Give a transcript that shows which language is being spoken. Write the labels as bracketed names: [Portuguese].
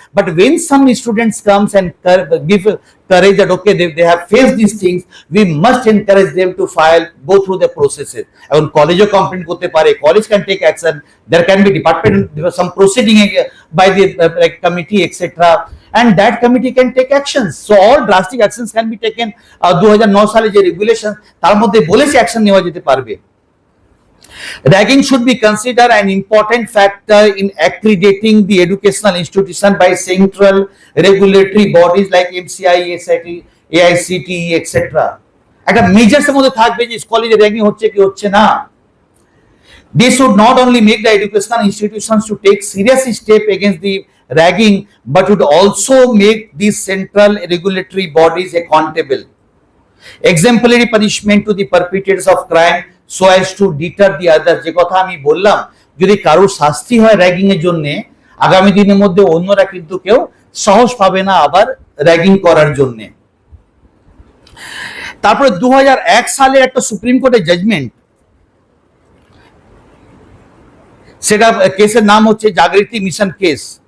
[English] But when some students comes and give courage that okay they have faced these things, we must encourage them to file, go through the processes. [Bangla] এখন কলেজও complain করতে পারে, [English] College can take action, there can be department some proceeding by the committee etc, and that committee can take actions. So all drastic actions can be taken. [Bangla] 2009 সালে যে regulation, তার মধ্যে বলেছে action নেওয়া যেতে পারবে। [English] Ragging should be considered an important factor in accrediting the educational institution by central regulatory bodies like MCI, SIT, AICTE, etc. [Bangla] একটা মেজার্সের মধ্যে থাকবে যে কলেজে র্যাগিং হচ্ছে কি হচ্ছে না। [English] They should not only make the educational institutions to take serious step against the ragging, but would also make these central regulatory bodies accountable. Exemplary punishment to the perpetrators of crime so as to deter the others. [Bangla] যে কথা আমি বললাম, যদি কারোর শাস্তি হয় ragging এর জন্য, আগামী দিনের মধ্যে অন্যরা কিন্তু কেউ সাহস পাবে না আবার র্যাগিং করার জন্য। তারপরে 2001 সালে একটা সুপ্রিম কোর্টের জাজমেন্ট, সেটা কেসের নাম হচ্ছে জাগৃতি মিশন কেস।